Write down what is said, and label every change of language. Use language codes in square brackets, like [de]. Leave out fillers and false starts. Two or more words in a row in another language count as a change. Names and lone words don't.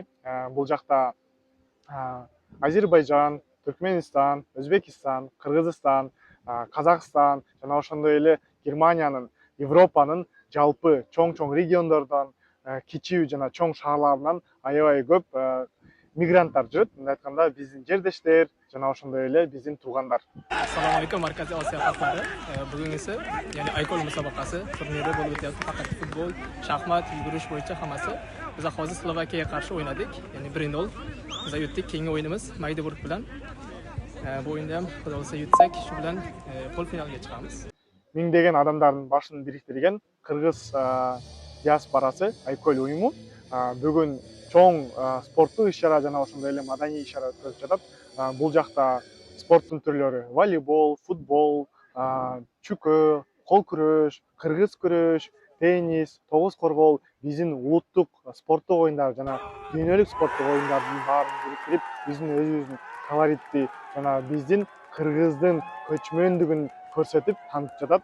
[ky] Бул жакта Азербайжан, Түркменистан, Өзбекистан, Кыргызстан, Казакстан жана ошондой эле Германиянын, Европанын жалпы чоң региондордон, кичүү жана чоң шаарларынан аябай көп мигранттар жүрөт. Мындай айтканда биздин жердештер жана ошондой эле биздин туугандар. [uz] Assalomu alaykum, Markaziy Osiyo xalqlari. Bugungi ya'ni Aykol musobaqasi turniri bo'lib o'tyapti. Faqat futbol, shaxmat, yugurish bo'yicha hammasi. Biz hozir Slovakiyaga qarshi o'ynadik, ya'ni 1-0. Biz yutdik. Keyingi o'yinimiz Magdeburg bilan. Bu o'yinda ham xudo xolasa yutsak, shu bilan polfinalga chiqamiz. [ky] Миңдеген адамдардын башын бириктирген кыргыз диаспорасы Айкөл уюму бүгүн чоң спорттук иш-чара жана ошондой эле маданий иш-чара өткөрүп жатат. Бул жакта спорттун түрлөрү волейбол, футбол, чүкө, кол күрөш, кыргыз күрөш, теннис, тогуз коргол, биздин улуттук спорттук оюндар жана дүйнөлүк спорттук оюндардын баарын бириктирип, биздин өзүбүздүн колоритти жана биздин кыргыздын көчмөндүгүн көрсөтүп таанытып жатат.